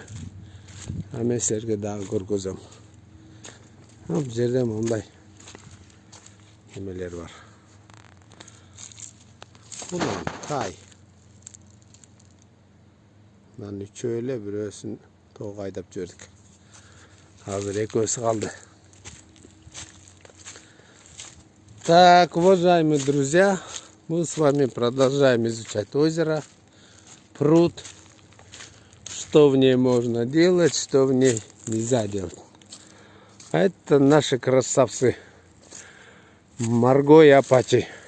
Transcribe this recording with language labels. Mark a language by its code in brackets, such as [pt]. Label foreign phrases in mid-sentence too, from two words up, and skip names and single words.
[ky] Мен силерге дагы көргөзөм. Бул жерде мындай немелер бар. Кулан, тай. Мындан үчөө эле бирөөсүн тоого айдап жибердик. Азыр экөөсү калды. [ru] Так, уважаемые друзья, мы с вами продолжаем изучать озеро, пруд, что в ней можно делать, что в ней нельзя делать. А это наши красавцы Марго и Апачи.